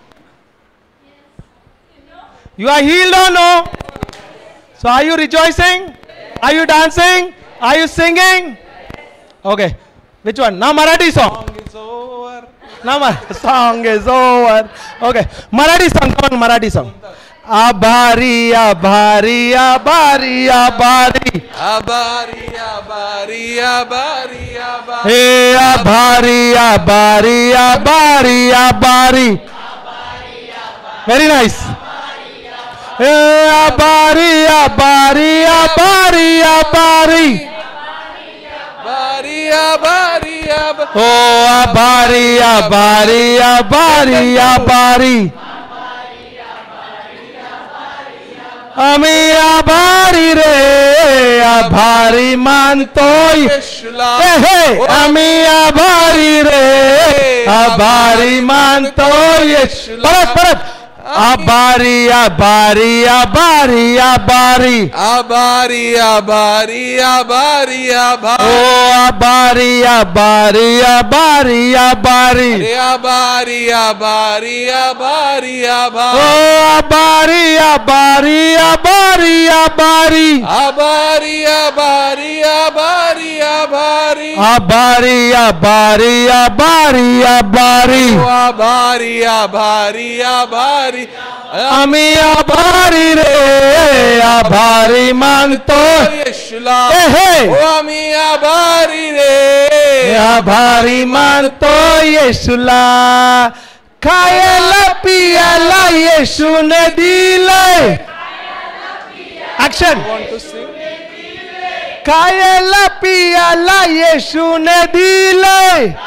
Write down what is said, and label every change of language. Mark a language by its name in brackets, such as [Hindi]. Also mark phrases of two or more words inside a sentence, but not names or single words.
[English] You are healed or no? So are you rejoicing? Are you dancing? Are you singing? Okay. Which one? Now Marathi song. Song is over. Now song is over. Okay. Marathi song. Come on, Marathi song. [Marathi] आभारी, आभारी, आभारी, आभारी. आभारी, आभारी, आभारी, आभारी. Hey, आभारी, आभारी, आभारी, आभारी. [English] Very nice. [Marathi] Hey, आभारी, आभारी, आभारी, आभारी. आभारी, आभारी, आभारी. Oh, आभारी, आभारी, आभारी, आभारी. आम्ही आभारी रे आभारी मानतो येशूला आम्ही आभारी रे आभारी मानतो परत परत आभारी आभारी आभारी आभारी आभारी आभारी आभारी आभारी ओ आभारी आभारी आभारी आभारी अरे आभारी आभारी आभारी आभारी ओ आभारी आभारी आभारी आभारी आभारी आभारी आभारी आभारी आभारी आभारी आभारी आभारी ओ आभारी आभारी आभारी आम्ही आभारी रे आभारी मानतो येशूला हे ओ आम्ही आभारी रे आभारी मानतो येशूला खायला पियाला येशूने दिलंय ऍक्शन खायला पियाला येशूने दिलंय